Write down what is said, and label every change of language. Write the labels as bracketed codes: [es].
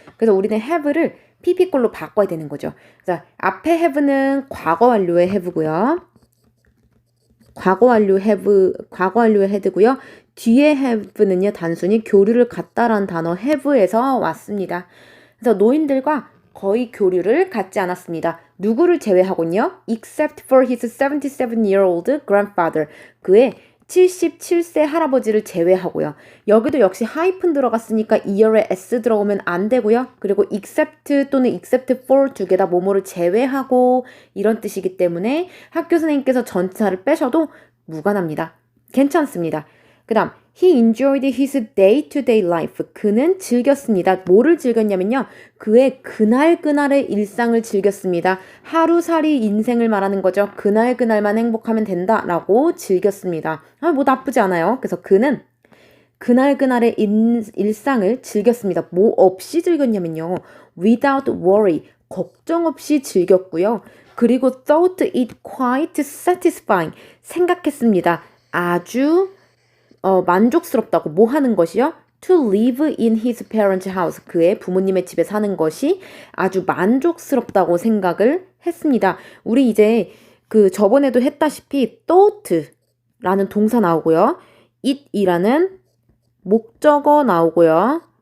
[ko] 그래서 우리는 have를 pp꼴로 바꿔야 되는 거죠. 자, 앞에 have는 과거 완료의 have고요. 과거 완료의 have고요. 뒤에 have는요, 단순히 교류를 갖다라는 단어 have에서 왔습니다. 그래서 노인들과 거의 교류를 갖지 않았습니다. 누구를 제외하고요? [en] except for his 77-year-old grandfather. [ko] 그의 77세 할아버지를 제외하고요. 여기도 역시 하이픈 들어갔으니까 year에 s 들어오면 안 되고요. 그리고 except 또는 except for 두 개 다 뭐뭐를 제외하고 이런 뜻이기 때문에 학교 선생님께서 전치사를 빼셔도 무관합니다. 괜찮습니다. 그 다음 [en] He enjoyed his day-to-day life. [ko] 그는 즐겼습니다. 뭐를 즐겼냐면요. 그의 그날그날의 일상을 즐겼습니다. 하루살이 인생을 말하는 거죠. 그날그날만 행복하면 된다라고 즐겼습니다. 뭐 나쁘지 않아요. 그래서 그는 그날그날의 일상을 즐겼습니다. 뭐 없이 즐겼냐면요. [en] without worry. [ko] 걱정 없이 즐겼고요. [en] 그리고 thought it quite satisfying. [ko] 생각했습니다. 아주 만족스럽다고 뭐 하는 것이요? [en] To live in his parents' house. [ko] 그의 부모님의 집에 사는 것이 아주 만족스럽다고 생각을 했습니다. 우리 이제 저번에도 했다시피 thought라는 동사 나오고요. it이라는 목적어 나오고요.